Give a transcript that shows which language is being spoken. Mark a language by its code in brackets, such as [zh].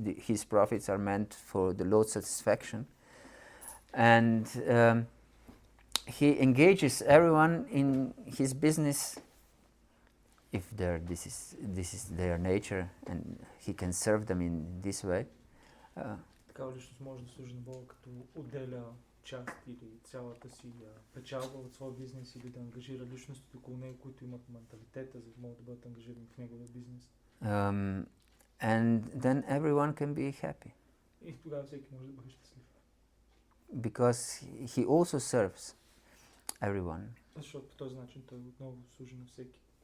[en] His profits are meant for the Lord's satisfaction, and he engages everyone in his business if this is their nature, and he can serve them in this way. [bg] Такава личност може да служи на Бога, като отделя част или цялата си печалба от своя бизнес или да ангажира личностите около него, които имат менталитета, за да могат да бъдат ангажирани в неговия бизнес. [en] And then everyone can be happy. [bg] И тогава всеки може да бъде щастлив. [en] Because he also serves everyone. [bg] Защото по този начин той отново служи на всеки.